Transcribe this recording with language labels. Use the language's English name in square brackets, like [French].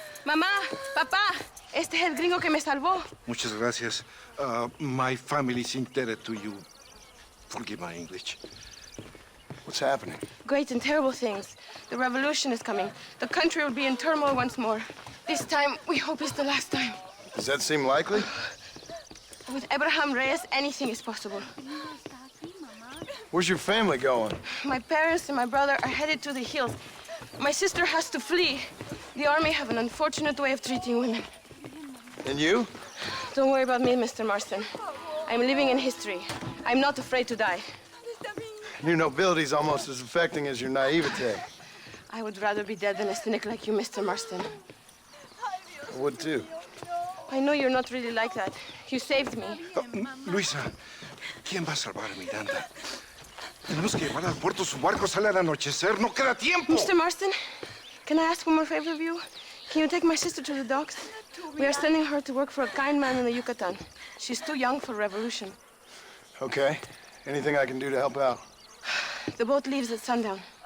[Spanish] Mamá, papá, este es el gringo que me salvó. Muchas gracias. [English] My family is indebted to you. Forgive my English. What's happening? Great and terrible things. The revolution is coming. The country will be in turmoil once more. This time, we hope it's the last time. Does that seem likely? With Abraham Reyes, anything is possible. Where's your family going? My parents and my brother are headed to the hills. My sister has to flee. The army have an unfortunate way of treating women. And you? Don't worry about me, Mr. Marston. I'm living in history. I'm not afraid to die. Your nobility's almost as affecting as your naivete. I would rather be dead than a cynic like you, Mr. Marston. I would too. I know you're not really like that. You saved me. [Spanish] Luisa, ¿quién va a salvar a Miranda? Tenemos que llevarla al puerto. Su barco sale al anochecer. No queda tiempo. [English] Mr. Marston, can I ask one more favor of you? Can you take my sister to the docks? We are sending her to work for a kind man in the Yucatan. She's too young for revolution. Okay. Anything I can do to help out? The boat leaves at sundown.